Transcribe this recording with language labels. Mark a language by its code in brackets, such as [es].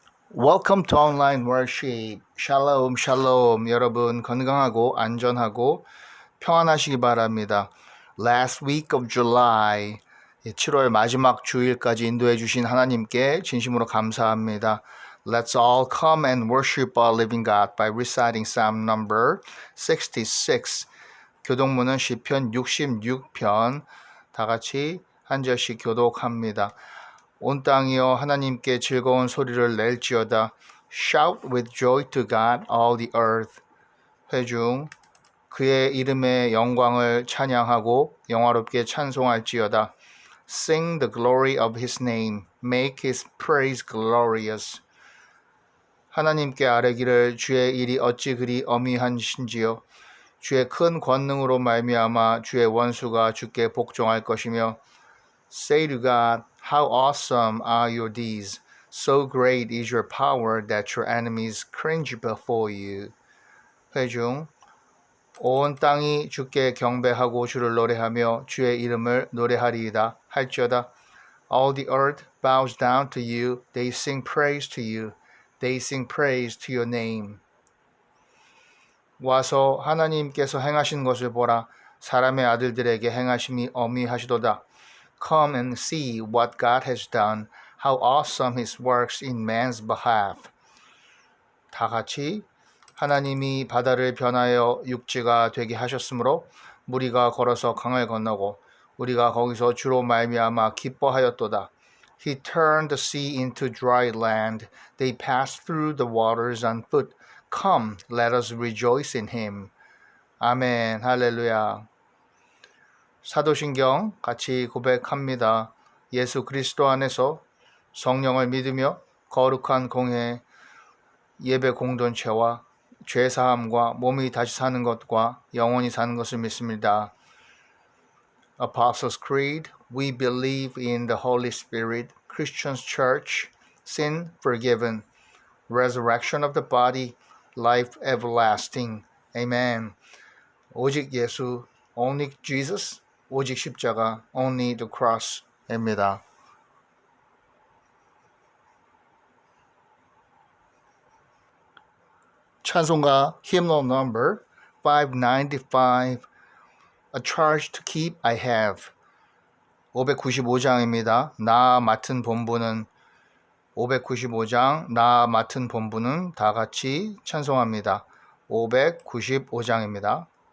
[en] Welcome to online worship. [ko] 샬롬, 샬롬. 여러분 건강하고 안전하고 평안하시기 바랍니다. [en] Last week of July, [ko] 7월 마지막 주일까지 인도해 주신 하나님께 진심으로 감사합니다. [en] Let's all come and worship our living God by reciting Psalm number 66. [ko] 교독문은 시편 66편 다 같이 한 절씩 교독합니다. 온 땅이여 하나님께 즐거운 소리를 낼지어다. [en] Shout with joy to God, all the earth. [ko] 회중 그의 이름의 영광을 찬양하고 영화롭게 찬송할지어다. [en] Sing the glory of his name. Make his praise glorious. [ko] 하나님께 아뢰기를 주의 일이 어찌 그리 어미하신지요. 주의 큰 권능으로 말미암아 주의 원수가 주께 복종할 것이며 [en] Say to God, how awesome are your deeds. So great is your power that your enemies cringe before you. [ko] 회중 온 땅이 주께 경배하고 주를 노래하며 주의 이름을 노래하리이다 할지어다. [en] All the earth bows down to you. They sing praise to you. They sing praise to your name. [ko] 와서 하나님께서 행하신 것을 보라. 사람의 아들들에게 행하심이 어미하시도다. [en] Come and see what God has done, how awesome his works in man's behalf. [ko] 다 같이 하나님이 바다를 변하여 육지가 되게 하셨으므로 무리가 걸어서 강을 건너고 우리가 거기서 주로 말미암아 기뻐하였도다. [en] He turned the sea into dry land. They passed through the waters on foot. Come, let us rejoice in him. [ko] 아멘, 할렐루야. 사도신경 같이 고백합니다. 예수 그리스도 안에서 성령을 믿으며 거룩한 공회, 예배 공동체와 죄사함과 몸이 다시 사는 것과 영원히 사는 것을 믿습니다. [en] Apostles' Creed, we believe in the Holy Spirit, Christian Church, sin forgiven, resurrection of the body, life everlasting. Amen. [ko] 오직 예수, [en] only Jesus, [ko] 오직 십자가, [en] only the cross [ko] 입니다. 찬송가 [en] hymnal number 595, A charge to keep I have. [ko] 595장입니다. 나 맡은 본분은 595장 나 맡은 본분은 다 같이 찬송합니다. 595장입니다.